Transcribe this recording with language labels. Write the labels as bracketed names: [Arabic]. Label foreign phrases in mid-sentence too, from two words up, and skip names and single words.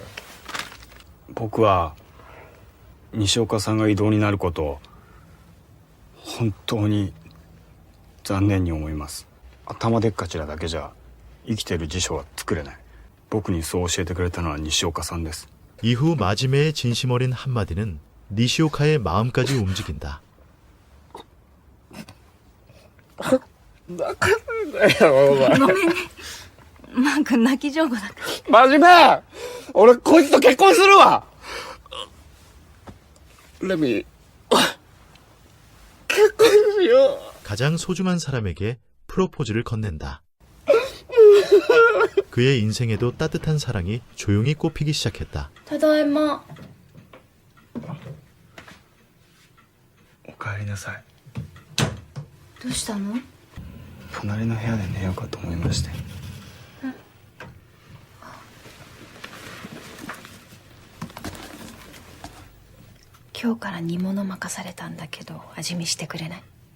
[Japanese] 僕は西岡さんが異動になることを本当に残念に思います。頭でっかちなだけじゃ生きてる辞書は作れない。僕にそう教えてくれたのは西岡さんです。 [Korean] 이후 마지매의 진심 어린 한마디는 니시오카의 마음까지 움직인다. [Japanese] ごめんね。マー君泣き上手だから。真面目！俺こいつと結婚するわ！レミ、結婚しよう。 [Korean] 가장 소중한 사람에게 프로포즈를 건넨다. 그의 인생에도 따뜻한 사랑이 조용히 꽃피기 시작했다. [Japanese] ただいま。おかえりなさい。どうしたの？隣の部屋で寝ようかと思いまして。今日から煮物任されたんだけど味見してくれない？